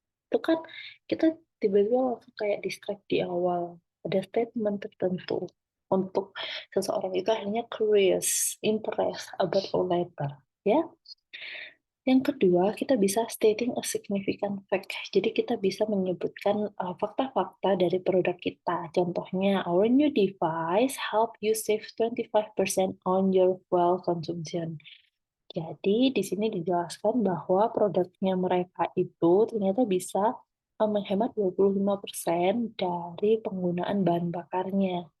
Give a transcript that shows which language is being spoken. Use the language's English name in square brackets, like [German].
[Indonesian] Itu kan kita tiba-tiba langsung kayak distract di awal. Ada statement tertentu untuk seseorang itu akhirnya curious, [English] interest about a letter. [Indonesian] Ya. Yang kedua, kita bisa [English] stating a significant fact. [Indonesian] Jadi kita bisa menyebutkan fakta-fakta dari produk kita. [English] Contohnya, our new device help you save 25% on your fuel consumption. [Indonesian] Jadi di sini dijelaskan bahwa produknya mereka itu ternyata bisa menghemat 25% dari penggunaan bahan bakarnya.